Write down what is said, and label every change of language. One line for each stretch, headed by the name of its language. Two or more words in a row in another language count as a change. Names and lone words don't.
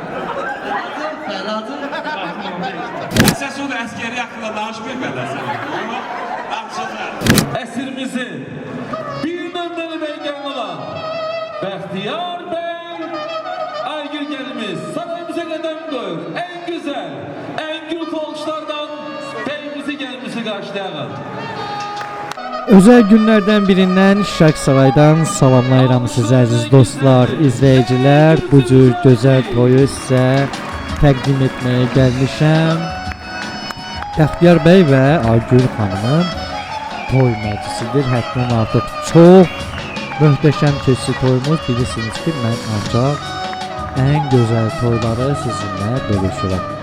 Azerbaijani: Fərhadır. Lazım olanda işdir. Əsas o da əskəri haqqında danışmıyor belə sənə. Amma danışacaq. Əsrimizin bir nömrəli beygan olan Bəxtiyar bəy Aygül gəlimiz sarayımıza qədəm qoyur.
Turkish: En güzel, en gürültü alkışlardan beyimizi gəlimizi qarşılayalım. Özel günlerden birinden Şarksaray'dan salamlayıram size aziz dostlar, izleyiciler.
Azerbaijani: Bu cür güzel toyu size təqdim etmeye gelmişəm. Bəxtiyar bəy və Aygül xanımın toy məclisidir. Həddən artıq çox möhtəşəm keçdi toyumuz. Bilirsiniz ki, mən ancaq
Turkish: en güzel
Azerbaijani: toyları sizinlə bölüşürəm.